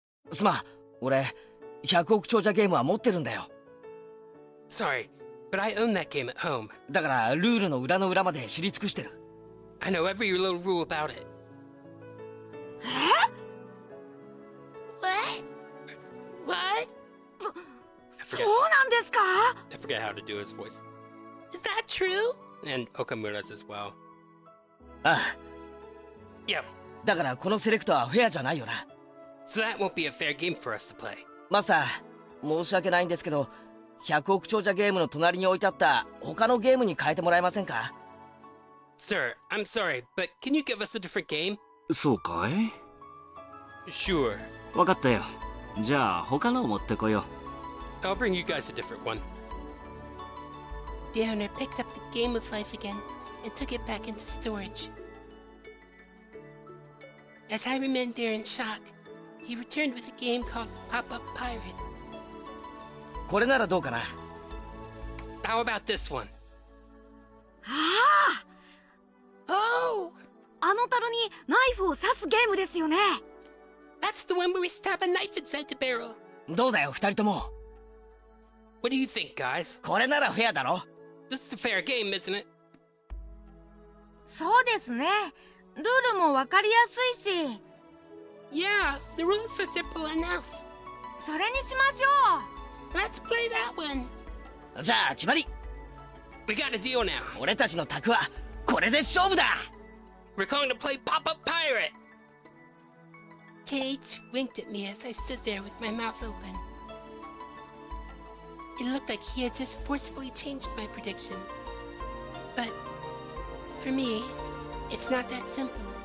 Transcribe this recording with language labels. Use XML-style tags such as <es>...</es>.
<ja>すまん、俺100億長者ゲームは持ってるんだよ。</ja> <en>Sorry, but I own that game at home.</en> <ja>だからルールの裏の裏まで知り尽くしてる。</ja> <en>I know every little rule about it. What? What?</en> <ja>そうなんですか？</ja> <en>I forget how to do his voice. Is that true? And Okamura's as well. ああ、 Yep.</en> <ja>だからこのセレクトはフェアじゃないよな。</ja> <en>So that won't be a fair game for us to play.</en> <ja>マスター、申し訳ないんですけど、100億長者ゲームの隣に置いてあった他のゲームに変えてもらえませんか？</ja> <en>Sir, I'm sorry, but can you give us a different game?</en> <ja>そうかい？</ja> <en>Sure.</en> <ja>わかったよ。じゃあ他のを持ってこよ</ja> <en>I'll bring you guys a different one. The owner picked up the game of life again and took it back into storage. As I remained there in shock, he returned with a game called Pop-Up Pirate.</en> <ja>これならどうかな？</ja> <en>How about this one? ああ、 Oh!</en> <ja>あの樽にナイフを刺すゲームですよね。</ja> <en>That's the one where we stab a knife inside the barrel.</en> <ja>どうだよ二人とも。</ja> <en>What do you think, guys?</en> <ja>これならフェアだろ？</ja> <en>This is a fair game, isn't it?</en> <ja>そうですね。ルールもわかりやすいし、</ja> <en>Yeah, the rules are simple enough.</en> <ja>それにしましょ</ja> <en>Let's play that one.</en> <ja>じゃあ決まり。</ja> <en>We got a deal now.</en> <ja>俺たちの卓はこれで勝負だ。</ja> <en>We're going to play Pop-Up Pirate. Kate winked at me as I stood there with my mouth open. It looked like he had just forcefully changed my prediction. But for me, it's not that simple.</en>